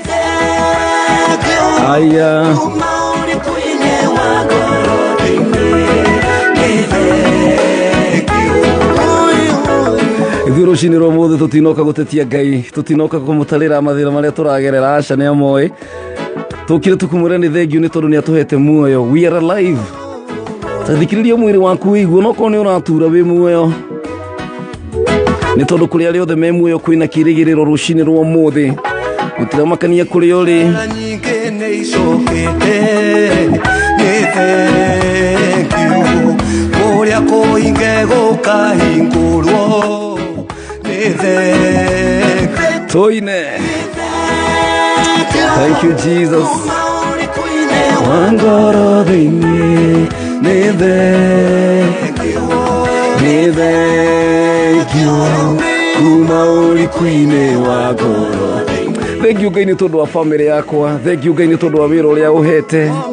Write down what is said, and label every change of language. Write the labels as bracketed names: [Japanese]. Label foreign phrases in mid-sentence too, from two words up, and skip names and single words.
[Kikuyu] Aya Ithuĩ rũcinĩ rwa ũmũthĩ tutinoka gutetia Ngai, tutinoka kumutarĩra mathĩna marĩa turagerera. Aca nĩ amoĩ. Tukire tukumwĩra nĩ thengiũ nĩ tondũ nĩ atũhete muoyo. [English] We are alive. [Kikuyu] Tathikĩrĩria mwĩrĩ waku wĩiguo no korwo nĩ ũratura wĩ muoyo. Nĩ tondũ kũrĩ arĩa othe me muoyo kwĩna kĩĩrĩgĩrĩro rũcinĩ rwa ũmũthĩ. Gũtira makania kũrĩa ũrĩ. nĩ icokete nĩ [English] thank you [Kikuyu] kũrĩa kũhinge gũkahingũrwo nĩ thank [English] Toine. Thank you, Jesus. [Kikuyu] Wangoro thĩinĩ nĩ [English] thank you [Kikuyu] kuma ũrikuinĩ wa ngoro. [English] Thank you [Kikuyu] Ngai nĩ tondũ wa family yakwa. [English] Thank you [Kikuyu] Ngai nĩ tondũ wa wĩra ũrĩa ũhete.